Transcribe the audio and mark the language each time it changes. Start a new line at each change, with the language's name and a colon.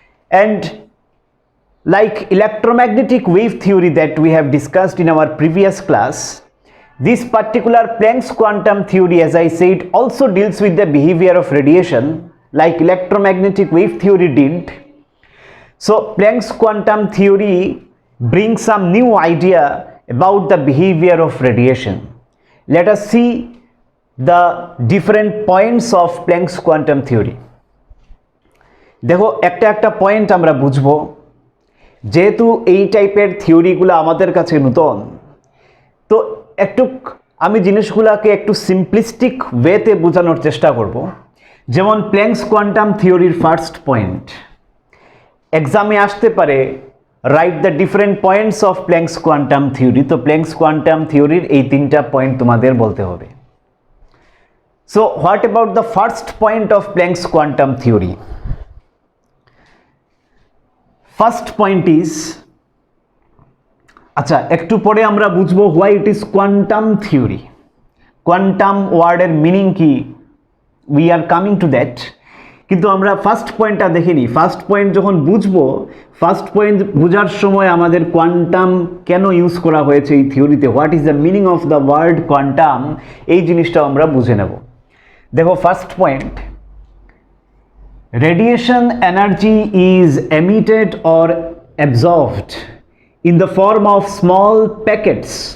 English: And like electromagnetic wave theory that we have discussed in our previous class, this particular Planck's quantum theory, as I said, also deals with the behavior of radiation like electromagnetic wave theory did. So Planck's quantum theory brings some new idea about the behavior of radiation. Let us see the different points of Planck's quantum theory.
Bangla: দেখো একটা point আমরা বুঝবো, যেহেতু এই টাইপের থিওরিগুলো আমাদের কাছে নতুন, তো একটু আমি জিনিসগুলোকে একটু সিম্পলিস্টিক ওয়েতে বোঝানোর চেষ্টা করব। যেমন প্ল্যাঙ্কস কোয়ান্টাম থিওরির ফার্স্ট পয়েন্ট এক্সামে আসতে পারে,
English: Right the different points of Planck's quantum theory.
Bangla: তো প্ল্যাঙ্কস কোয়ান্টাম থিওরির এই তিনটা পয়েন্ট তোমাদের বলতে হবে।
English: So what about the first point of Planck's quantum theory? First point is,
Bangla: আচ্ছা একটু পরে আমরা বুঝবো
English: Why it is quantum theory. Quantum ওয়ার্ডের meaning কি, we are coming to that.
Bangla: কিন্তু আমরা ফার্স্ট পয়েন্টটা দেখে নিই। ফার্স্ট পয়েন্ট যখন বুঝবো, ফার্স্ট পয়েন্ট বোঝার সময় আমাদের কোয়ান্টাম কেন ইউজ করা হয়েছে এই থিওরিতে,
English: what is the meaning of the word quantum,
Bangla: এই জিনিসটাও আমরা বুঝে নেব। দেখো
English: First point, radiation energy is emitted or absorbed in the form of small packets.